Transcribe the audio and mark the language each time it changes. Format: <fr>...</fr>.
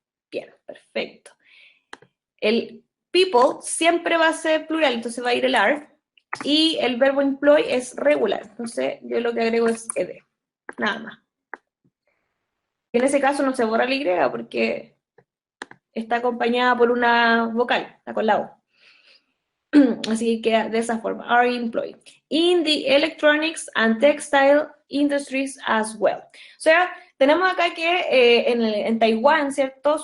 <es>Bien, perfecto. El people siempre va a ser plural, entonces va a ir el are. Y el verbo employ es regular, entonces yo lo que agrego es ed, nada más. En ese caso no se borra la Y porque está acompañada por una vocal, está con la O. Así que queda de esa forma,</es> <en>are employed. In the electronics and textile industries as well.</en> <es>O sea, tenemos acá que en Taiwán, ¿cierto?</es>